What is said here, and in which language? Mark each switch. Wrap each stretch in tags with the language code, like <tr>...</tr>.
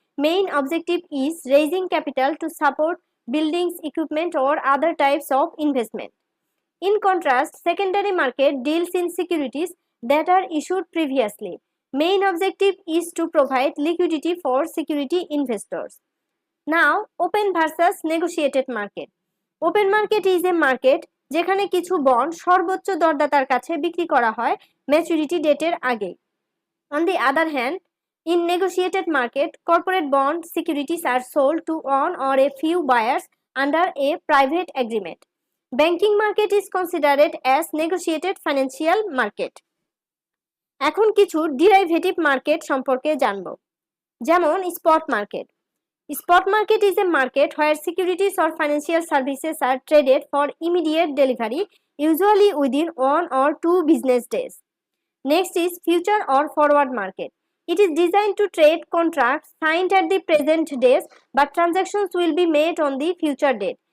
<en>Main objective is raising capital to support buildings, equipment or other types of investment. In contrast, secondary market deals in securities that are issued previously. Main objective is to provide liquidity for security investors. Now, open versus negotiated market. Open market is a market</en> <bn>যেখানে কিছু bond সর্বোচ্চ দরদাতার কাছে বিক্রি করা হয় maturity ডেটের আগে।</bn> <en>On the other hand, in negotiated market, corporate bond securities are sold to one or a few buyers under a private agreement. Banking market is considered as negotiated financial market.</en> <bn>এখন কিছু derivative market সম্পর্কে জানব। যেমন spot market.</bn> <en>Spot market is a market where securities or financial services are traded for immediate delivery, usually within 1 or 2 business days. Next is future or forward market. It is designed to trade contracts signed at the present days, but transactions will be made on the future date.</en>